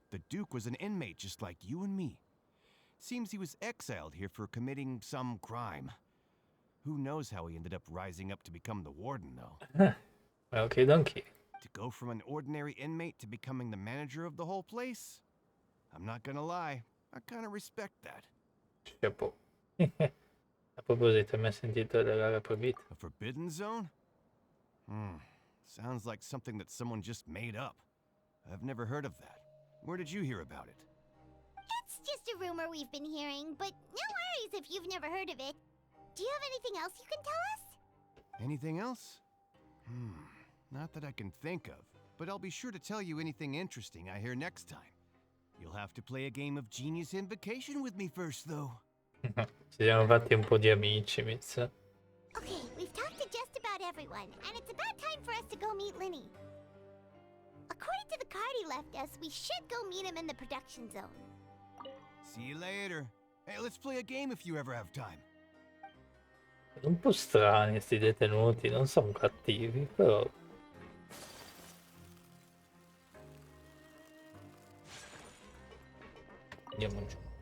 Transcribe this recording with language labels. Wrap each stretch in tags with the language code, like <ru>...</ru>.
<en>The Duke was an inmate just like you and me. Seems he was exiled here for committing some crime. Who knows how he ended up rising up to become the warden, though. Okay, donkey. To go from an ordinary inmate to becoming the manager of the whole place? I'm not gonna lie, I kinda respect that.</en> <fr>Chapeau.</fr> <it>A proposito, hai mai sentito della proibita?</it> <en>A forbidden zone? Sounds like something that someone just made up. I've never heard of that. Where did you hear about it? It's just a rumor we've been hearing, but no worries if you've never heard of it. Do you have anything else you can tell us? Anything else? Not that I can think of, but I'll be sure to tell you anything interesting I hear next time. You'll have to play a game of Genius Invocation with me first, though.</en> <it>Ci siamo fatti un po' di amici, mi sa.</it> <en>Okay, we've talked to just about everyone, and it's about time for us to go meet Linny. According to the card he left us, we should go meet him in the production zone. See you later. Hey, let's play a game if you ever have time.</en> <it>Sono un po' strani sti detenuti, non sono cattivi, però... Andiamo giù.</it>